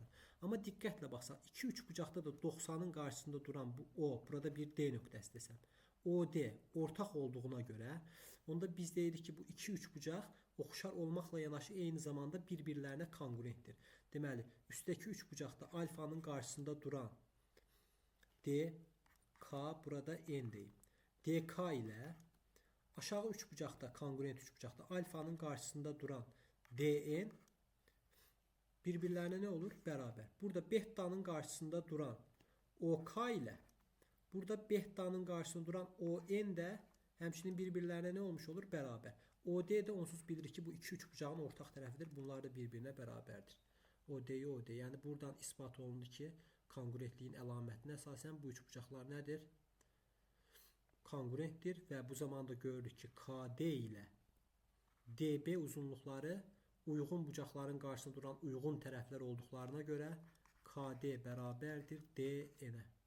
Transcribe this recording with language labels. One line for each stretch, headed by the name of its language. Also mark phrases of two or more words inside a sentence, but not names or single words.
Azerbaijani: Amma diqqətlə baxsaq, 2-3 bucaqda da 90'ın qarşısında duran bu O, burada bir D nöqtəsi desəm, OD ortaq olduğuna görə, onda biz deyirik ki bu 2-3 bucaq oxşar olmaqla yanaşı eyni zamanda bir-birlərinə kongruentdir. Deməli, üstdəki 3 bucaqda alfanın qarşısında duran D, K, burada N deyim. DK ilə aşağı 3 bucaqda, kongruent 3 bucaqda alfanın qarşısında duran dn
Turkish: bir-birlerine ne olur? Beraber. Burada beta'nın karşısında duran OK ile burada beta'nın karşısında duran ON de həmçinin bir-birlerine ne olmuş olur? Beraber.
Azerbaijani: OD de onsuz bilir ki bu iki üçbucağın ortak tərəfidir. Bunlar da bir-birine bərabərdir. OD, OD. Yəni buradan ispat olundu ki, kongruentliyin əlamətinə əsasən bu üçbucaqlar nədir? Kongruentdir və bu zamanda görürük ki, KD ilə DB uzunluqları uyğun bucaqların qarşısında duran uyğun tərəflər olduqlarına görə KD bərabərdir DN-ə.